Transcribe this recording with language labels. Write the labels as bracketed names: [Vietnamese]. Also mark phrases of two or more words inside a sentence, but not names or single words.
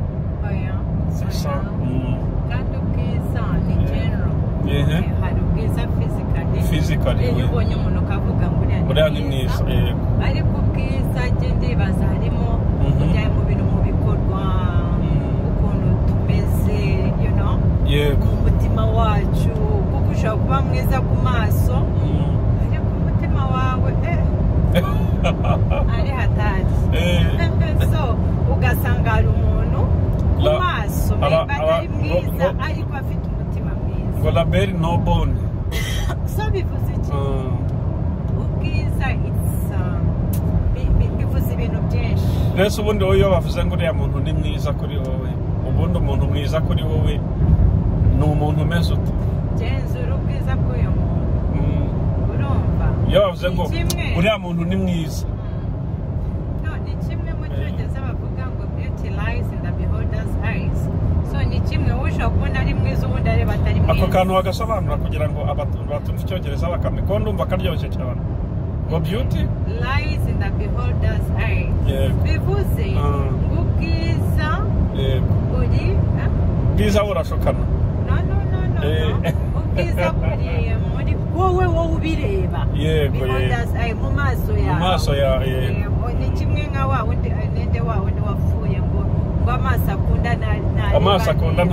[Kinyarwanda] kandi ubwiza ni general hari ubwiza physically iyo ubonye umuntu ukavuga ngo uriya ni mwiza ariko ubwiza ndibaza harimo kujya mu bintu mu bikorwa ukuntu tumeze mu mutima wacu kuko ushobora kuba mwiza ku maso ariko umutima wawe ari hatari so ugasanga hari umuntu ku maso atari mwiza ariko afite umutima mwiza [French] ngo la belle no bonne [Kinyarwanda] so bivuze iki ubwiza bivuze ibintu byinshi mbese ubundi wowe iyo bavuze ngo uriya muntu ni mwiza kuri wowe ubundi umuntu mwiza kuri wowe ni umuntu umeze ute genzura ubwiza bw'uyu muntu urumva iyo bavuze ngo uriya muntu ni mwiza ni kimwe mu cyongereza bavuga ngo [English] beauty lies in the beholder's eyes [Kinyarwanda] so ni kimwe ushobora kubona ari mwiza ubundi areba atari mwiza ako kantu bagasobanura kugira ngo batumve icyongereza bakamenya ko ndumva karyoshye cyane ngo beauty [English] lies in the beholder's eyes [Kinyarwanda] bivuze ngo ubwiza uri ubwiza burashokana no ubwiza buri muri wowe ubireba yego mu maso yawe ni kimwe nka wa wundi nende wa wundi wapfuye ngo amaso akunda